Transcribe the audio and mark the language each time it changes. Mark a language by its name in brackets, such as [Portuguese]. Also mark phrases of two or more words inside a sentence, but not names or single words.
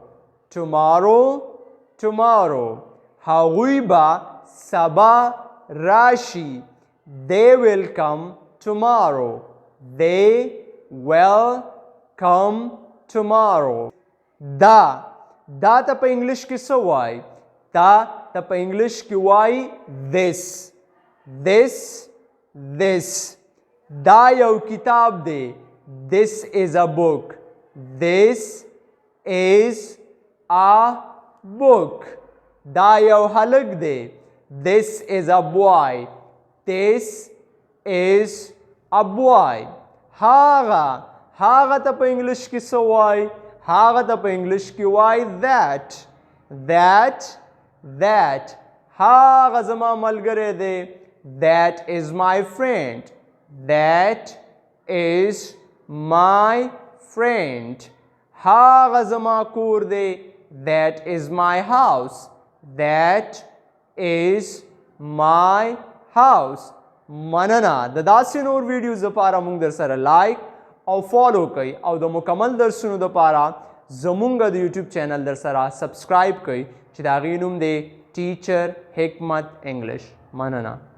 [English] tomorrow tomorrow. [Pashto] هغوی به سبا راشي. [English] They will come tomorrow. They will come tomorrow. [Pashto] دا دا ته په انګلیش کې څه وایي؟ دا ته په انګلیش کې وایي this. [English] this this. [Pashto] دا یو کتاب دی. [English] This is a book. This is a book. [Pashto] دا یو هلک دی. [English] This is a boy. This is a boy. [Pashto] هاغه هاغه ته په انګلیش کې څه وایي؟ هاغه ته په انګلیش کې وایي [English] that. that that. [Pashto] هاغه زما ملګری دی. [English] That is my friend. That is my friend. [Pashto] هاغه زما کور دی. [English] That is my house. That is my house. [Pashto] مننه. د داسې نور ویډیوز لپاره مونږ در سره لایک او فالو کوئ او د مکمل درسونو لپاره زمونږ د یوټیوب چینل در سره سبسکرایب کوئ چې د هغې نوم دی ټیچر حکمت انګلش. مننه.